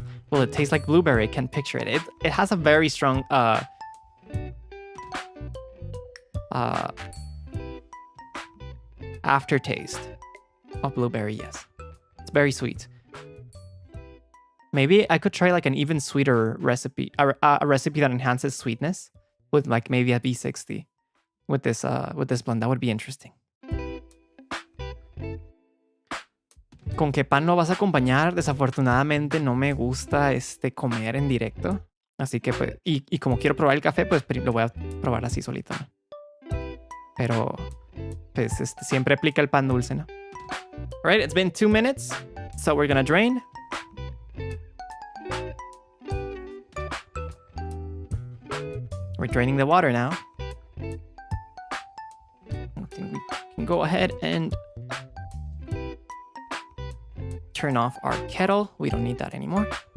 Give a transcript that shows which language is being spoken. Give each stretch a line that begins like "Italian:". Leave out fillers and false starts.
English: Well, it tastes like blueberry. I can picture it. It has a very strong aftertaste of blueberry, yes. It's very sweet. Maybe I could try like an even sweeter recipe, a recipe that enhances sweetness with like maybe a B60 with this blend. That would be interesting.
Spanish: ¿Con qué pan lo vas a acompañar? Desafortunadamente no me gusta comer en directo. Así que pues, y como quiero probar el café, pues lo voy a probar así solito, ¿no? Pero pues siempre aplica el pan dulce, ¿no?
English: Alright, it's been 2 minutes, so we're gonna drain. We're draining the water now. I think we can go ahead and turn off our kettle. We don't need that anymore.